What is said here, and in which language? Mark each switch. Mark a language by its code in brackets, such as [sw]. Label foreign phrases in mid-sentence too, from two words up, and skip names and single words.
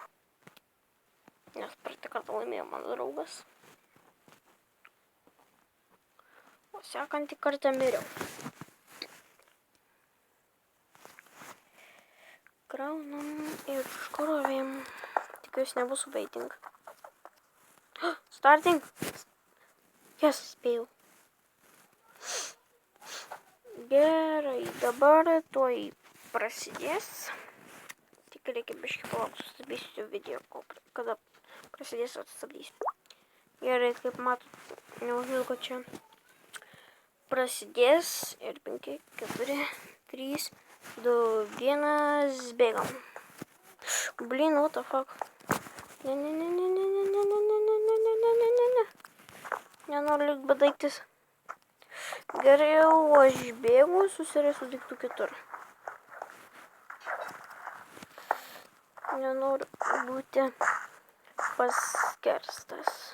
[lt] Nes praeitą kartą laimėjo mano draugas. O sekantį kartą miriau. Kraunam ir škurovėm. Tikiuosi nebus waiting. Starting. Yes, spėjau. Gerai, dabar tuoj prasidės. Tik reikia biškį palaukti, sustabdysiu video, kada prasidės atsistabdysiu. Gerai, kaip matot, neužilgo čia prasidės ir 5, 4, 3, 2, 1, bėgam. Blin, [en] what the fuck? [lt] Ne. Nenoriu likt bedaiktis. Gerai, jau aš bėgu, susirasiu daiktų kitur. Nenoriu būti paskerstas.